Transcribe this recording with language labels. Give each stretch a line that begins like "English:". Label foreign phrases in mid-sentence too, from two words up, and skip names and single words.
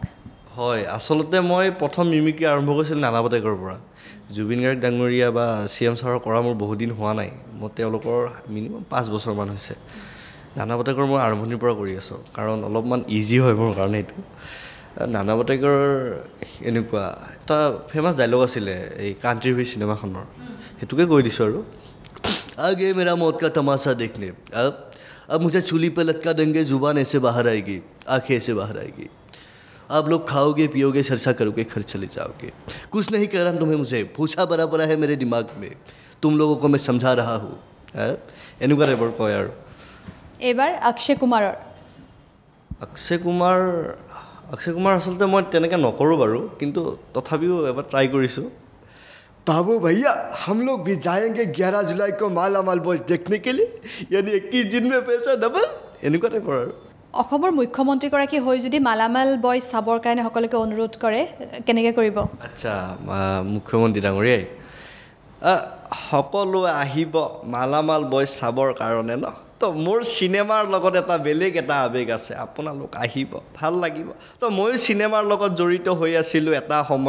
Assamese: হয় আচলতে মই প্ৰথম মিমিক্ৰি আৰম্ভ কৰিছিলোঁ নানা পাটেকাৰৰ পৰা জুবিন গাৰ্গ ডাঙৰীয়া বা CM ছাৰৰ কৰা মোৰ বহুত দিন হোৱা নাই মই তেওঁলোকৰ মিনিমাম 5 বছৰমান হৈছে নানা পাটেকাৰ মই আৰম্ভণিৰ পৰা কৰি আছোঁ কাৰণ অলপমান ইজি হয় মোৰ কাৰণে এইটো নানা পাটেকাৰ এনেকুৱা এটা ফেমাছ ডাইলগ আছিলে এই কাণ্ট্ৰি ভি চিনেমাখনৰ সেইটোকে কৈ দিছোঁ আৰু
Hindi: आगे मेरा মौत का तमाशा देखने अब मुझे चूल्ही पे लटका देंगे जुबान ऐसे बाहर आएगी आंखें ऐसे बाहर आएगी आप लोग खाओगे पियोगे चर्चा करोगे घर चले जाओगे कुछ नहीं कह रहा तुम्हें मुझे पूछा बराबर है मेरे दिमाग में तुम लोगों को मैं समझा रहा हूँ
Assamese: এনেকুৱা টাইপৰ কয় আৰু এইবাৰ অক্ষয় কুমাৰৰ অক্ষয় কুমাৰ আচলতে মই তেনেকৈ নকৰোঁ বাৰু কিন্তু তথাপিও এবাৰ ট্ৰাই কৰিছোঁ
Hindi: बाबू भैया हम लोग भी जाएंगे 11 जुलाई को मालामाल बॉयज देखने के लिए यानी 21 दिन में पैसा डबल
Assamese: এনেকুৱা টাইপৰ আৰু অসমৰ মুখ্যমন্ত্ৰীগৰাকী হৈ যদি মালামাল বয়জ চাবৰ কাৰণে সকলোকে অনুৰোধ কৰে কেনেকৈ কৰিব আচ্ছা মুখ্যমন্ত্ৰী ডাঙৰীয়াই সকলোৱে আহিব মালামাল বয়জ চাবৰ কাৰণে ন তো মোৰ চিনেমাৰ লগত এটা বেলেগ এটা আৱেগ আছে আপোনালোক আহিব ভাল লাগিব তো ময়ো চিনেমাৰ লগত জড়িত হৈ আছিলোঁ